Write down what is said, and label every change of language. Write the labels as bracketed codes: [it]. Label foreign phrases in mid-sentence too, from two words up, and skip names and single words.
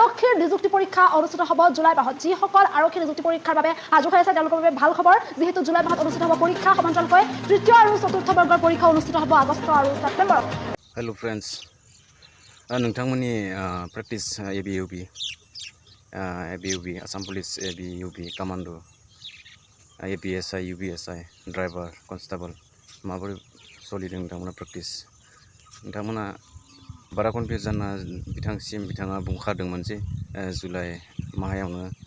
[as] আৰক্ষীৰ নিযুক্তি পৰীক্ষা অনুষ্ঠিত হ'ব জুলাই মাহত যিসকল আৰক্ষী নিযুক্তি পৰীক্ষাৰ বাবে সাজু হৈ আছে তেওঁলোকৰ বাবে ভাল খবৰ যেহেতু জুলাই মাহত অনুষ্ঠিত হ'ব পৰীক্ষা সমান্তৰালকৈ তৃতীয় আৰু চতুৰ্থ বৰ্গৰ পৰীক্ষা অনুষ্ঠিত হ'ব আগষ্ট আৰু ছেপ্টেম্বৰত [en] hello friends [brx] नोंथांमोननि प्रेक्टिस एबीयूबी आसाम पुलिस एबीयूबी कमांडो एपीएसआई यूबीएसआई [en] driver constable [brx] माबोरै सोलिदों नोंथांमोना प्रेक्टिस नोंथांमोना बारा कनफिउज जाना बिथाङा बुंखादोंमोन जे जुलाइ माहायावनो